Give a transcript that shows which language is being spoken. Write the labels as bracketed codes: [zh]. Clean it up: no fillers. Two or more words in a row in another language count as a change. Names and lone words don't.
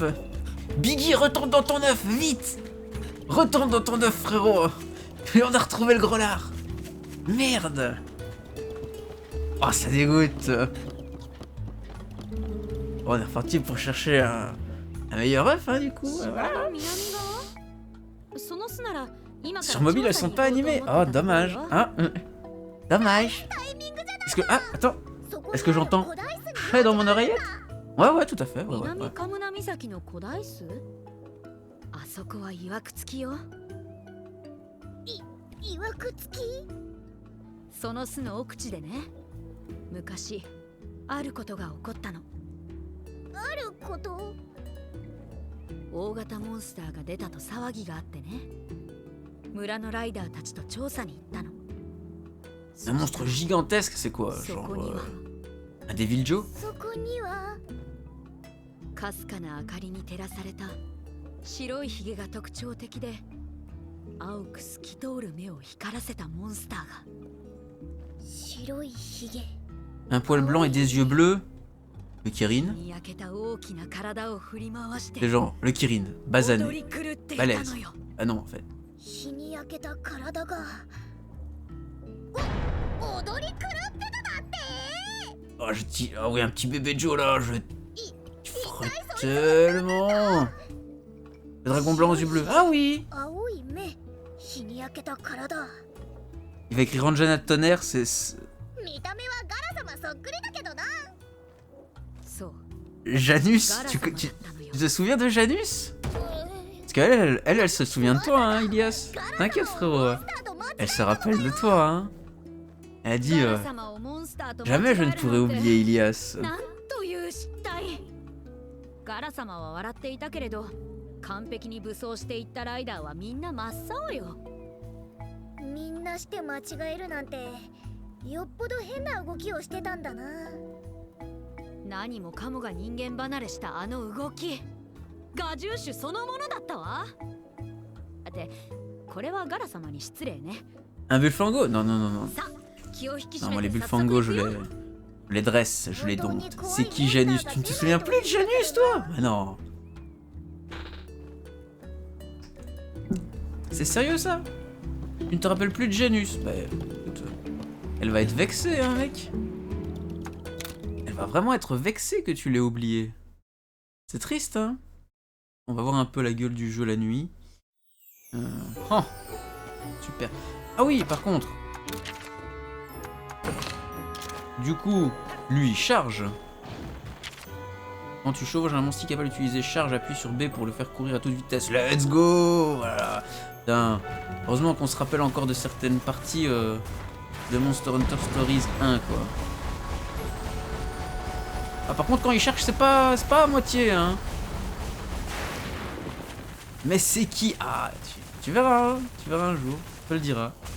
[fr] Biggie, retourne dans ton œuf, vite! Retourne dans ton œuf, frérot! Et on a retrouvé le gros lard! Merde! Oh, ça dégoûte! Bon, on est reparti pour chercher un meilleur œuf, hein, du coup. Voilà. [ja] その巣なら [fr] Sur mobile, elles sont pas animées. Oh, dommage. Hein Dommage. Est-ce que... Ah, attends. Est-ce que j'entends chat dans mon oreillette? Ouais, tout à fait. Ouais. [ja] 南カムナ岬の古代巣？あそこは曰く付きよ。いわくつき？その巣の奥地でね、昔あることが起こったの。あること？大型モンスターが出たと騒ぎがあってね、村のライダーたちと調査に行ったの。 [fr] Un monstre gigantesque, c'est quoi? [ja] そ [fr] Genre [ja] こには [fr] un Devil Joe? [ja] そこにはかすかな明かりに照らされた白いひげが特徴的で、青く透き通る目を光らせたモンスターが。白いひげ。 [fr] Un poil blanc et des yeux bleus. Le Kirin. [ja] に焼けた大きな体を振り回して [fr] C'est genre le Kirin, [ja] 踊 [fr] basané. [ja] り狂っていた [fr] balèze. [ja] のよ。 [fr] Ah non, en fait. [ja] 日に焼けた体が踊り狂ってただって。 [fr] Oh, je dis... Ah oui, un petit bébé Joe, là. Je ferais tellement. Le dragon blanc aux yeux bleus. Ah oui. [ja] 青い目、日に焼けた体。 [fr] Il va écrire Ranjana de Tonnerre, c'est... [ja] 見た目はガラ様そっくりだけどな。そう。 [fr] Janus. [ja] ガラ [fr] Tu [ja] 様だったのよ。 [fr] te souviens de Janus? Parce qu'elle, elle se souvient de toi, hein, Ilias. T'inquiète, frérot. Elle se rappelle de toi, hein. Elle a dit... [ja] ガラ様をモンスターと間違え [fr] Jamais [ja] る [fr] je [ja] なん [fr] ne [ja] て [fr] pourrai oublier Ilias. [ja] なんという失態。ガラ様は笑っていたけれど、完璧に武装していったライダーはみんな真っ青よ。みんなして間違えるなんて、よっぽど変な動きをしてたんだな。何もかもが人間離れしたあの動き、ガジューシュそのものだったわ。で、これはガラ様に失礼ね。 [fr] Un Bullfango? Non, non, non, non. [ja] さあ、気を引き [fr] Non, [ja] 締 [fr] moi, [ja] め [fr] les [ja] て早速 [fr] Bullfangos, [ja] 行くよ。 [fr] je les dresse, je les dompte. C'est qui Janus? Tu ne te souviens plus de Janus, toi? Mais non. C'est sérieux, ça? Tu ne te rappelles plus de Janus? Bah, écoute, elle va être vexée, hein, mec. Elle va vraiment être vexée que tu l'aies oublié. C'est triste, hein? On va voir un peu la gueule du jeu la nuit. Oh, super. Ah oui, par contre... Du coup, lui, charge. Quand tu chevauches un monstre capable d'utiliser charge, appuie sur B pour le faire courir à toute vitesse. [en] Let's go! [fr] Voilà. Putain. Heureusement qu'on se rappelle encore de certaines parties de Monster Hunter Stories 1, quoi. Ah, par contre, quand il charge, c'est pas à moitié, hein. Mais c'est qui? Ah, tu verras, hein. Tu verras un jour. Tu le diras.